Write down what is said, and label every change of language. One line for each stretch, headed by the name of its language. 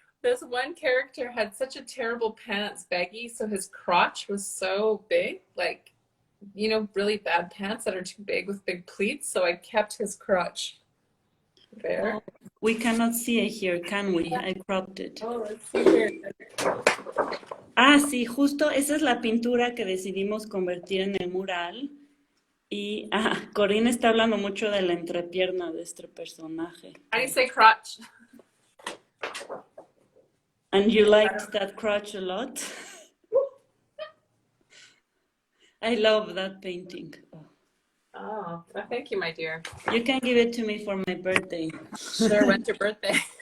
English: This one character had such a terrible pants baggy, so his crotch was so big, like you know, really bad pants that are too big with big pleats, so I kept his crotch there. Oh, we cannot see it here, can we? I cropped it. Oh, let's see here.
Spanish: Ah, sí, justo esa es la pintura que decidimos convertir en el mural. Y Corinne está hablando mucho de la entrepierna de este personaje.
English: How do you say crotch? And you liked that crotch a lot? I love that painting. Oh, well, thank you, my dear. You can give it to me for my birthday. Sure, when's your birthday?